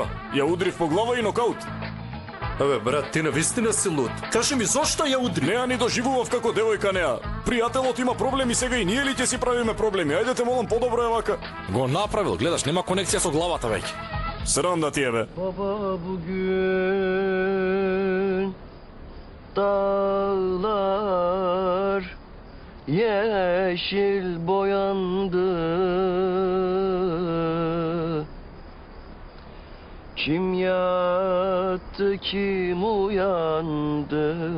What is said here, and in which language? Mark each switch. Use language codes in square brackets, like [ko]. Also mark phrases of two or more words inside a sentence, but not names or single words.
[mk] Ја удрив по глава и нокаут. Абе, брат, ти навистина си луд. Кажи ми, зошто ја удри? Неа ни доживував како девојка неа. Пријателот има проблеми сега и ние ли ќе си правиме проблеми? Ајде те молам, подобро е вака. Го направил, гледаш, нема конекција со главата веќе. Срам да ти е, бе. [tr] Baba bugün dağlar yeşil boyandı. Kim yattı, kim uyandı?